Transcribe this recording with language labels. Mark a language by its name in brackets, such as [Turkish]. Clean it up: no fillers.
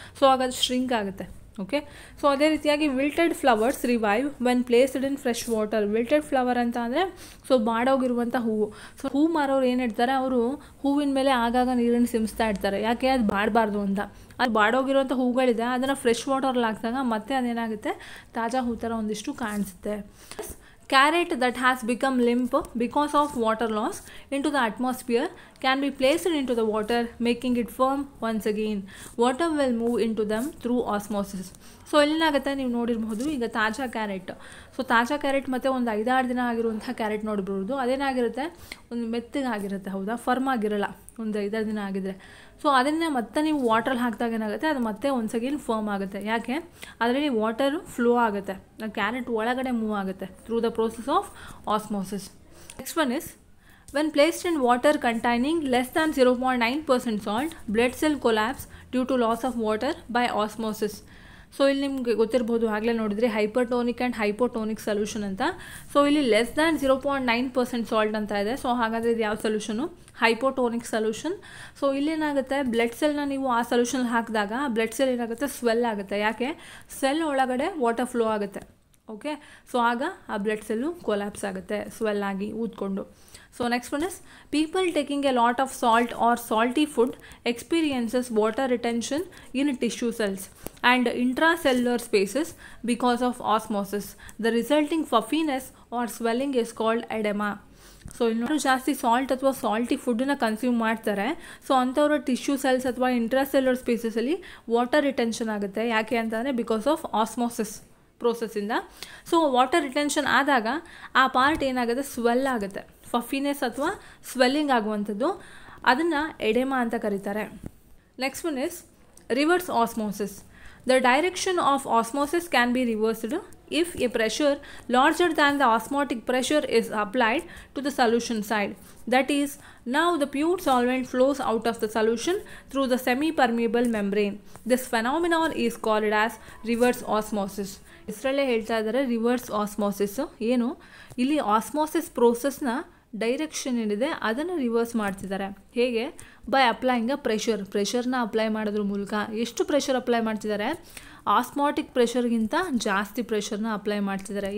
[Kannada] So ಆಗ shrink ಆಗುತ್ತೆ. Okay, so ಅದೇ ರೀತಿಯಾಗಿ [English] Wilted flowers revive when placed in fresh water. [Kannada] ವಿಲ್ಟೆಡ್ flower ಅಂತ ಅಂದರೆ ಸೊ ಬಾಡೋಗಿರುವಂಥ ಹೂವು. ಸೊ ಹೂ ಮಾರೋರು ಏನು ಇಡ್ತಾರೆ, ಅವರು ಹೂವಿನ ಮೇಲೆ ಆಗಾಗ ನೀರನ್ನು ಸಿಮಿಸ್ತಾ ಇರ್ತಾರೆ, ಯಾಕೆ ಅದು ಬಾಡಬಾರ್ದು ಅಂತ. ಅದು ಬಾಡೋಗಿರುವಂಥ ಹೂಗಳಿದೆ, ಅದನ್ನು ಫ್ರೆಶ್ ವಾಟರಲ್ಲಿ ಹಾಕಿದಾಗ ಮತ್ತೆ ಅದೇನಾಗುತ್ತೆ, ತಾಜಾ ಹೂ ಥರ ಒಂದಿಷ್ಟು ಕಾಣಿಸುತ್ತೆ. [English] Carrot that has become limp because of water loss into the atmosphere can be placed into the water, making it firm once again. Water will move into them through osmosis. [Kannada] So ಇಲ್ಲೇನಾಗುತ್ತೆ, ನೀವು ನೋಡಿರ್ಬೋದು, ಈಗ ತಾಜಾ carrot. So ತಾಜಾ carrot ಮತ್ತು ಒಂದು 5-6 ದಿನ ಆಗಿರುವಂಥ carrot ನೋಡಿರ್ಬೋದು, ಅದೇನಾಗಿರುತ್ತೆ, ಒಂದು ಮೆತ್ತಗಾಗಿರುತ್ತೆ, ಹೌದಾ, ಫರ್ಮ್ ಆಗಿರಲ್ಲ ಒಂದು 5-6 ದಿನ ಆಗಿದ್ರೆ. ಸೊ ಅದನ್ನು ಮತ್ತೆ ನೀವು ವಾಟ್ರಲ್ಲಿ ಹಾಕಿದಾಗ ಏನಾಗುತ್ತೆ, ಅದು ಮತ್ತೆ ಒಂದು ಸೆಕೆಂಡ್ ಫರ್ಮ್ ಆಗುತ್ತೆ. ಯಾಕೆ, ಅದರಲ್ಲಿ ವಾಟರು ಫ್ಲೋ ಆಗುತ್ತೆ, ಕ್ಯಾರೆಟ್ ಒಳಗಡೆ ಮೂವ್ ಆಗುತ್ತೆ [English] Through the process of osmosis. Next one is, when placed in water containing less than 0.9% salt, blood cell collapse due to loss of water by osmosis. [Kannada] So ಇಲ್ಲಿ ನಿಮಗೆ ಗೊತ್ತಿರ್ಬೋದು, ಆಗಲೇ ನೋಡಿದರೆ ಹೈಪರ್ಟೋನಿಕ್ and ಹೈಪೋಟೋನಿಕ್ solution ಅಂತ. So ಇಲ್ಲಿ less than 0.9% salt ಅಂತ ಇದೆ. So ಹಾಗಾದರೆ ಇದು ಯಾವ ಸೊಲ್ಯೂಷನು, ಹೈಪೋಟೋನಿಕ್ ಸೊಲ್ಯೂಷನ್. ಸೊ ಇಲ್ಲೇನಾಗುತ್ತೆ, ಬ್ಲಡ್ ಸೆಲ್ನ ನೀವು ಆ ಸೊಲ್ಯೂಷನ್ ಹಾಕಿದಾಗ ಬ್ಲಡ್ ಸೆಲ್ ಏನಾಗುತ್ತೆ, ಸ್ವೆಲ್ ಆಗುತ್ತೆ. ಯಾಕೆ, ಸೆಲ್ ಒಳಗಡೆ ವಾಟರ್ ಫ್ಲೋ ಆಗುತ್ತೆ. ಓಕೆ, ಸೊ ಆಗ ಆ ಬ್ಲಡ್ ಸೆಲ್ಲು ಕೊಲ್ಯಾಪ್ಸ್ ಆಗುತ್ತೆ, ಸ್ವೆಲ್ ಆಗಿ ಊದ್ಕೊಂಡು. [English] So next one is, people taking a lot of salt or salty food experiences water retention in tissue cells and intracellular spaces because of osmosis. The resulting puffiness or swelling is called edema. [Kannada] So ಇನ್ನೊಂದು ಜಾಸ್ತಿ salt ಅಥವಾ salty ಫುಡ್ಡನ್ನ consume ಮಾಡ್ತಾರೆ. So ಅಂಥವ್ರ tissue cells ಅಥವಾ ಇಂಟ್ರಾಸೆಲ್ಯುಲರ್ ಸ್ಪೇಸಸಲ್ಲಿ water retention ಆಗುತ್ತೆ. ಯಾಕೆ ಅಂತಂದರೆ [English] because of osmosis [Kannada] ಪ್ರೋಸೆಸ್ಸಿಂದ. So water retention ಆದಾಗ ಆ ಪಾರ್ಟ್ ಏನಾಗುತ್ತೆ, ಸ್ವೆಲ್ ಆಗುತ್ತೆ, ಫಫಿನೆಸ್ ಅಥವಾ ಸ್ವೆಲ್ಲಿಂಗ್ ಆಗುವಂಥದ್ದು, ಅದನ್ನು ಎಡೆಮಾ ಅಂತ ಕರೀತಾರೆ. [English] Next one is reverse osmosis. The direction of osmosis can be reversed if a pressure larger than the osmotic pressure is applied to the solution side. That is, now the pure solvent flows out of the solution through the semi-permeable membrane. This phenomenon is called as reverse osmosis. [Kannada] ಇಷ್ಟರಲ್ಲೇ ಹೇಳ್ತಾ ಇದ್ದಾರೆ reverse osmosis. ಏನು, ಇಲ್ಲಿ osmosis ಪ್ರೋಸೆಸ್ನ direction ಏನಿದೆ ಅದನ್ನು reverse ಮಾಡ್ತಿದ್ದಾರೆ. ಹೇಗೆ, [English] by applying a ಪ್ರೆಷರ್ನ [Kannada] apply ಮಾಡೋದ್ರ ಮೂಲಕ. ಎಷ್ಟು ಪ್ರೆಷರ್ ಅಪ್ಲೈ ಮಾಡ್ತಿದ್ದಾರೆ, ಆಸ್ಮಾಟಿಕ್ ಪ್ರೆಷರ್ಗಿಂತ ಜಾಸ್ತಿ ಪ್ರೆಷರ್ನ ಅಪ್ಲೈ ಮಾಡ್ತಿದ್ದಾರೆ.